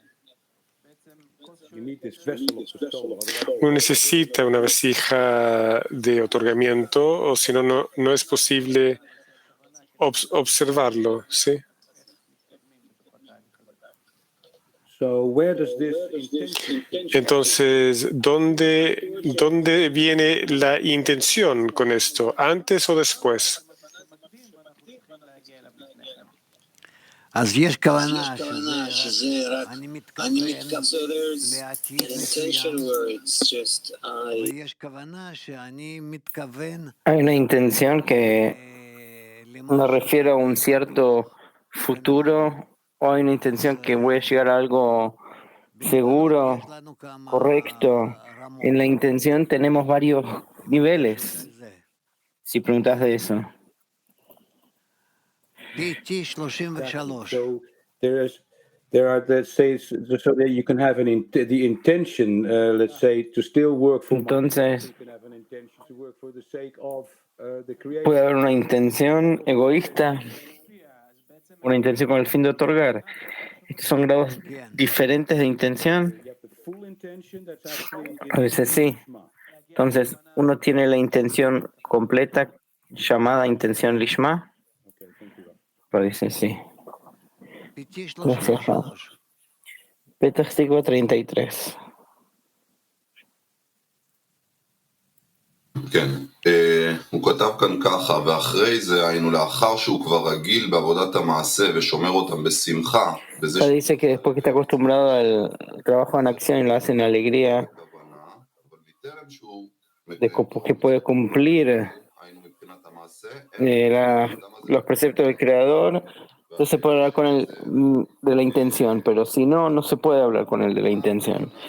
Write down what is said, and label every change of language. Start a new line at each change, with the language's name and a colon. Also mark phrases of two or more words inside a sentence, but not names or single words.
Spanish: Uno necesita una vasija de otorgamiento, o si no, no es posible observarlo, ¿sí? Entonces, ¿dónde viene la intención con esto? ¿Antes o después?
Hebrew: יש כוונה שזה רק, אני
English: intention where it's just
Hebrew: ויש כוונה שאני מתכוון
Spanish: Hay una intención que me refiero a un cierto futuro, o hay una intención que voy a llegar a algo seguro, correcto. En la intención tenemos varios niveles, si preguntas de eso.
English: So there are, let's say, so that you can have the intention, let's say, to still work for.
Spanish: Entonces,
English: you can have an intention to work for the sake of the creation.
Spanish: puede haber una intención egoísta, una intención con el fin de otorgar. Estos son grados diferentes de intención.
English: You have the full intention, that's actually
Spanish: A veces sí. Entonces, uno tiene la intención completa, llamada intención lishma.
English: Okay, thank you.
Spanish: Parece sí. Gracias, Rab. Petach Tikva 33.
Hebrew: כן, הוא כתב כאן ככה, ואחרי זה היינו לאחר שהוא כבר רגיל בעבודת המעשה ושומר אותם בשמחה.
Spanish: Dice que después que está acostumbrado al trabajo en acción y lo hace en alegría, que puede cumplir los preceptos del Creador, entonces se puede hablar con él de la intención, pero si no, no se puede hablar con él de la intención.